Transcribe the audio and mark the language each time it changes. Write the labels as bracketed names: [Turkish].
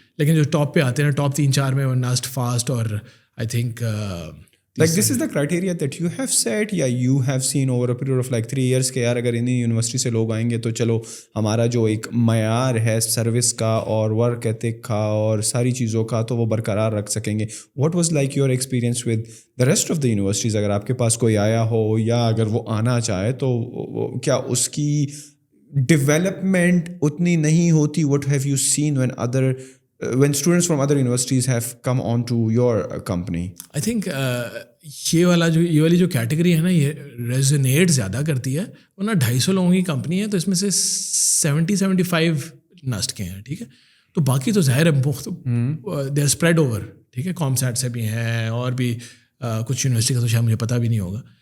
[Urdu] لیکن جو ٹاپ پہ آتے ہیں ٹاپ 3-4 میں ناسٹ, فاسٹ اور [English] I think like this is the criteria that you have set [Urdu] یا [English] you have seen over a period of like 3 years [Urdu] کہ یار اگر انہیں یونیورسٹی سے لوگ آئیں گے تو چلو ہمارا جو ایک معیار ہے سروس کا اور ورک ایتھک کا اور ساری چیزوں کا تو وہ برقرار رکھ سکیں گے. [English] what was like your experience with the rest of the universities؟ [Urdu] اگر آپ کے پاس کوئی آیا ہو یا اگر وہ آنا چاہے تو کیا اس کی ڈیولپمنٹ اتنی نہیں ہوتی؟ [English] what have you seen when students from other universities have come on to your company? I think [Urdu] یہ والی جو کیٹیگری ہے نا یہ ریزونیٹ زیادہ کرتی ہے. ورنہ 250 لوگوں کی کمپنی ہے تو اس میں سے 70-75 نسٹ کے ہیں, ٹھیک ہے. تو باقی تو ظاہر ہے [English] they are spread over, [Urdu] ٹھیک ہے. کامسیٹ سے بھی ہیں اور بھی کچھ یونیورسٹی کا تو شاید مجھے پتہ بھی نہیں ہوگا.